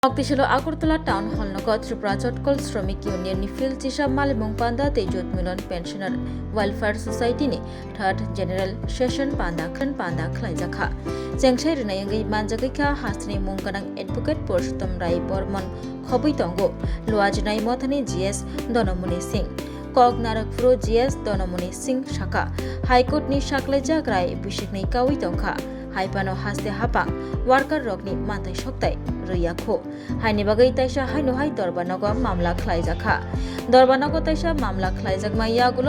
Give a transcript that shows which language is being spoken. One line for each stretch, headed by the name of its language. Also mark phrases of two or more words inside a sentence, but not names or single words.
Kok Borok: শক্তিশালী আগরতলা টাউন হল নগর ত্রিপুরা চটকল শ্রমিক ইউনিয়ন নিফিল চিসা মালিমুং পান্দা তেজুত মিলন পেনশনার ওয়েলफेयर सोसाइटी नि थर्ड जनरल सेशन पांदा खलाइजाखा जेंगसाइ रिनायंगै मानजागैखा हास्नि मुंगनां एडवोकेट पुरुषोत्तम राय बर्मन खबै तंगो लुआजिनाय मथानि जीएस दनमुनि सिंह कक नारकफ्रु जीएस दनमुनि सिंह शाखा हाइकोर्ट नि साख्लाइजाक राय बिसिकनै कावै तंखा हाइपानो हास्ते हापा वार्कार रकनि मानथाय सकताय रैयाखो हाइनि बागै ताइसा हाइनोहाय दरबारनगो मामला खलाइजाखा दरबारनगो ताइसा मामला खलाइजाक माइया गुलब